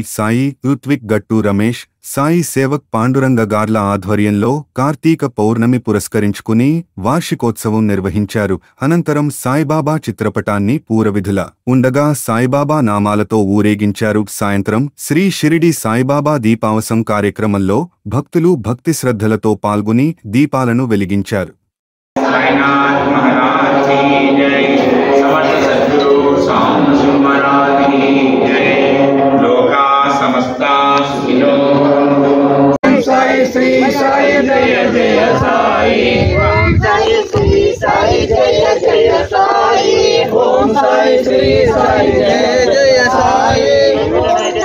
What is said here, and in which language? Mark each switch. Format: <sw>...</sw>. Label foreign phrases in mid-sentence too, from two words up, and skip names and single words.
<te>సాయి ఋత్విక్ గట్టు రమేష్, సాయి సేవక్ పాండురంగ గార్ల ఆధ్వర్యంలో కార్తీక పౌర్ణమి పురస్కరించుకుని వార్షికోత్సవం నిర్వహించారు. అనంతరం సాయిబాబా చిత్రపటాన్ని పూరవిధుల ఉండగా సాయిబాబా నామాలతో ఊరేగించారు. సాయంత్రం శ్రీ షిరిడి సాయిబాబా దీపావసం కార్యక్రమంలో భక్తులు భక్తి శ్రద్ధలతో పాల్గొని దీపాలను వెలిగించారు.</te> <hi>श्री साई जय जय साई, ओम साई श्री साई जय जय साई, ओम साई श्री साई जय जय साई, ओम</hi>